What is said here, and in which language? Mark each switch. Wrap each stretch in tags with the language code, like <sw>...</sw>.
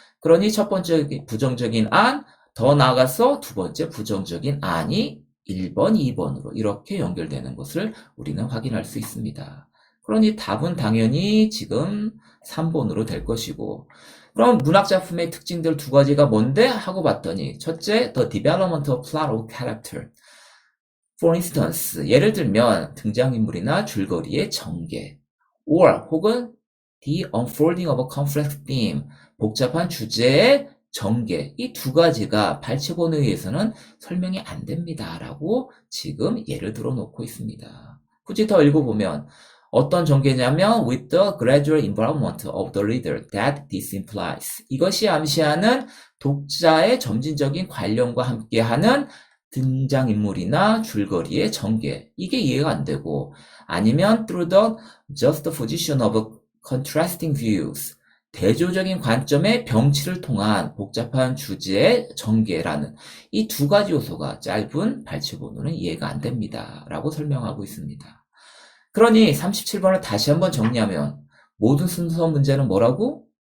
<ko>그러니 첫 번째 부정적인 안, 더 나아가서 두 번째 부정적인 안이 1번, 2번으로 이렇게 연결되는 것을 우리는 확인할 수 있습니다. 그러니 답은 당연히 지금 3번으로 될 것이고, 그럼 문학작품의 특징들 두 가지가 뭔데? 하고 봤더니 첫째,</ko> <en>the development of plot or character. For instance,</en> <ko>예를 들면 등장인물이나 줄거리의 전개, or 혹은</ko> <en>the unfolding of a complex theme,</en> <ko>복잡한 주제의 전개, 이 두 가지가 발췌본에 의해서는 설명이 안 됩니다. 라고 지금 예를 들어 놓고 있습니다. 굳이 더 읽어보면 어떤 전개냐면</ko> <en>with the gradual involvement of the reader that this implies.</en> <ko>이것이 암시하는 독자의 점진적인 관련과 함께하는 등장인물이나 줄거리의 전개. 이게 이해가 안 되고 아니면</ko> <en>through the juxtaposition of contrasting views.</en> <ko>대조적인 관점의 병치를 통한 복잡한 주제의 전개라는 이 두 가지 요소가 짧은 발췌본으로는 이해가 안 됩니다. 라고 설명하고 있습니다. 그러니 37번을 다시 한번 정리하면 모든 순서 문제는 뭐라고?</ko>